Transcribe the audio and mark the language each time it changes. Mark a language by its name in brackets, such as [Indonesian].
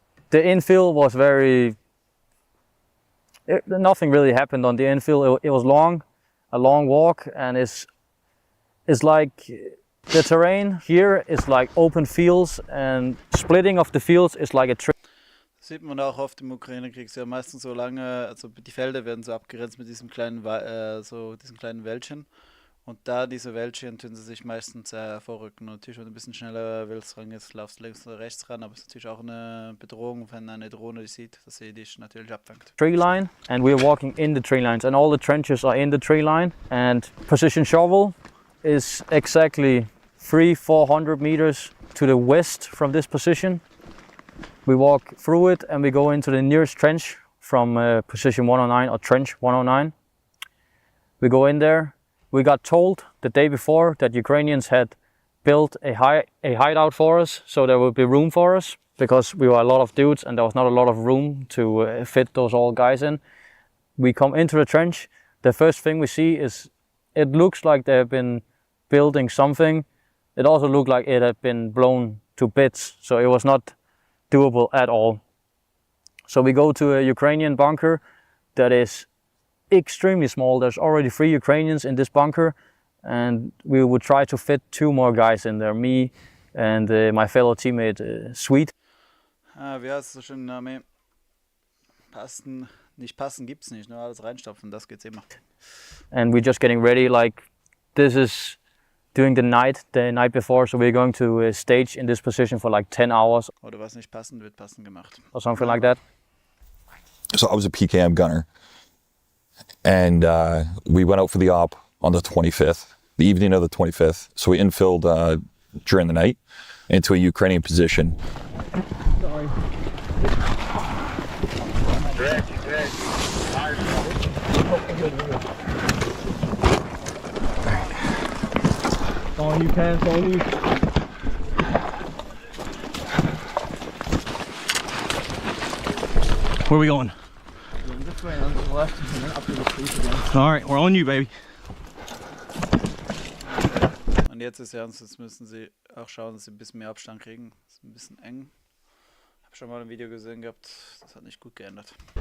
[English] The infill was nothing really happened on the infill. It was a long walk, and it's like the terrain here is like open fields, and splitting of the fields is like a [German] Das sieht man auch oft im Ukraine-Krieg. Ja, meistens so lange, also die Felder werden so abgegrenzt mit diesem kleinen Wäldchen. Und da diese Wäldchen tun sie sich meistens vorrücken. Und natürlich, wenn du ein bisschen schneller willst, laufst du links oder rechts ran. Aber es ist natürlich auch eine Bedrohung, wenn eine Drohne dich sieht, dass sie dich natürlich abfangt. [English] Tree line, and we're walking in the tree lines, and all the trenches are in the tree line. And position shovel is exactly 300-400 meters to the west from this position. We walk through it and we go into the nearest trench from position 109 or trench 109. We go in there. We got told the day before that Ukrainians had built a hideout for us, so there would be room for us, because we were a lot of dudes and there was not a lot of room to fit those old guys in. We come into the trench. The first thing we see is, it looks like they've been building something. It also looked like it had been blown to bits, so it was not doable at all. So we go to a Ukrainian bunker that is extremely small. There's already 3 Ukrainians in this bunker, and we would try to fit 2 more guys in there, me and my fellow teammate Sweet. [German] Wie heißt es so schön in der Armee? Nicht passen gibt's nicht, nur alles reinstopfen, das geht's immer. [English] And we're just getting ready, like this is during the night before, so we're going to stage in this position for like 10 hours. [German] Oder was nicht passend wird, passend gemacht. [English] Or something like that. So I was a PKM gunner, and we went out for the op on the 25th, the evening of the 25th. So we infilled during the night into a Ukrainian position. Sorry. All you can, all you. Where are we going? Going this way and to the left and then up to the street again. All right, we're on you, baby. [German] Und jetzt ist ernst, jetzt müssen sie auch schauen, dass sie ein bisschen mehr Abstand kriegen. Das ist ein bisschen eng. Ich habe schon mal ein Video gesehen gehabt, das hat nicht gut geändert.